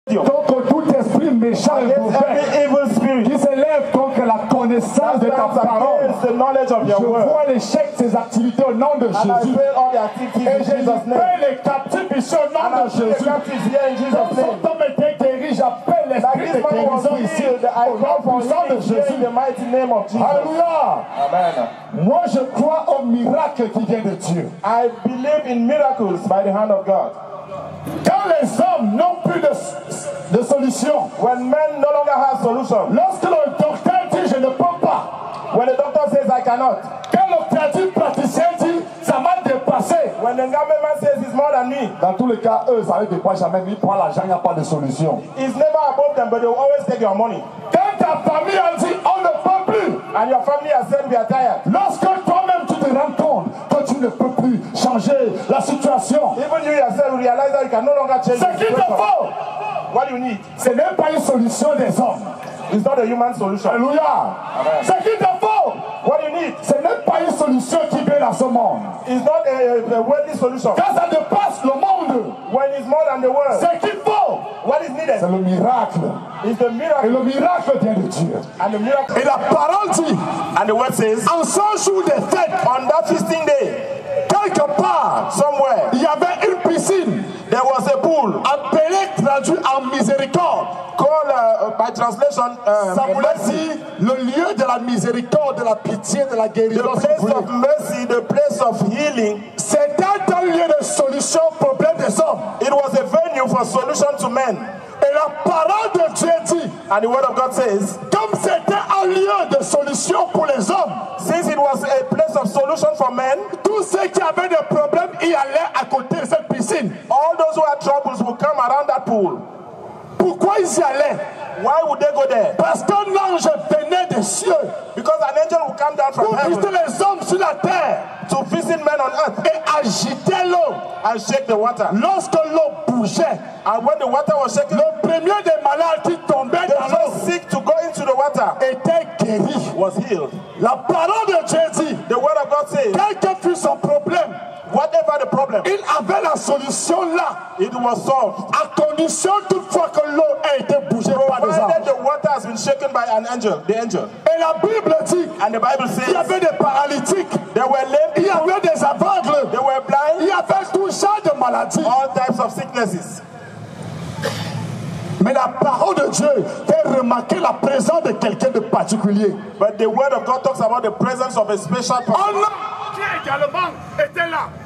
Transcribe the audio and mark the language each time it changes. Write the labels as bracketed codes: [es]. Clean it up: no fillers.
[fr] Donc tout esprit méchant et mauvais qui s'élève contre la connaissance de ta parole, je vois l'échec de ses activités au nom de Jésus. Et je libère les captifs ici au nom de Jésus. Comme cet homme était guéri, j'appelle l'esprit de guérison ici au nom puissant de Jésus. Alléluia. Moi je crois au miracle qui vient de Dieu. [en] I believe in miracles by the hand of God. [fr] Quand les hommes n'ont plus de solution, [en] when men no longer have solution, [fr] lorsque le docteur dit je ne peux pas, [en] when the doctor says I cannot, [fr] quand le praticien dit ça m'a dépassé, [en] when the government says it's more than me, [fr] dans tous les cas, eux, ça ne dépasse jamais, ils prennent l'argent, il n'y a pas de solution. [en] It's never above them, but they will always take your money. [fr] Quand ta famille a dit on ne peut plus, [en] and your family has said we are tired, [fr] lorsque toi-même tu te rends compte que tu ne peux plus changer la situation, [en] even you yourself realize that you can no longer change [fr] ce qu'il te faut, [en] what you need, [fr] ce n'est pas une solution des hommes. [en] It's not a human solution. [fr] Alléluia. Ce qu'il te faut, [en] what you need, [fr] ce n'est pas une solution qui vient dans ce monde. [en] It's not a worldly solution. [fr] Quand ça dépasse le monde, [en] when it's more than the world, [fr] ce qu'il faut, [en] what is needed, [fr] c'est le miracle. [en] It's the miracle. [fr] Et le miracle vient de Dieu. [en] And the miracle. [fr] Et la parole dit, [en] and the word says, [fr] en ce jour de fête, [en] on that feasting day, [fr] quelque part, [en] somewhere, [fr] il y avait une piscine. [en] There was a pool, [fr] appelé, traduit en miséricorde, [en] called by translation, [fr] ça voulait dire le lieu de la miséricorde, de la pitié, de la guérison. [en] The place of mercy, the place of healing. [fr] C'était un lieu de solution au problème des hommes. [en] It was a venue for solution to men. [fr] Et la parole de Dieu dit, [en] and the word of God says, [fr] comme c'était un lieu de solution pour les hommes, [en] since it was a place of solution for men, [fr] tous ceux qui avaient des problèmes y allaient à côté de cette piscine. [en] All those who had troubles would come around that pool. [fr] Pourquoi ils y allaient? [en] Why would they go there? [fr] Parce qu'un ange venait des cieux. [en] Because an angel would come down from heaven. [fr] Pour visiter les hommes sur la terre. [en] To visit men on earth. [fr] Et agiter l'eau. [en] And shake the water. [fr] Lorsque l'eau bougeait. [en] And when the water was shaking. [fr] Le premier des malades qui tombait dans l'eau. [en] Sick to go into the water. [fr] Était guéri. [en] Was healed. [fr] La parole de Dieu dit. [en] The word of God says. [fr] Quel que fût son problème. [en] Whatever the problem, [fr] il avait la solution là. [en] It was solved. [fr] À condition toutefois que l'eau ait été bougée par des anges. [en] The water has been shaken by an angel, the angel. [fr] Et la Bible dit. [en] And the Bible says. [fr] Il y avait des paralytiques. [en] There were lame. [fr] Il y avait des aveugles. [en] They were blind. [fr] Il y avait tout genre de maladies. [en] All types of sicknesses. [fr] Mais la parole de Dieu fait remarquer la présence de quelqu'un de particulier. [en] But the word of God talks about the presence of a special person. [fr] Un homme qui également était là.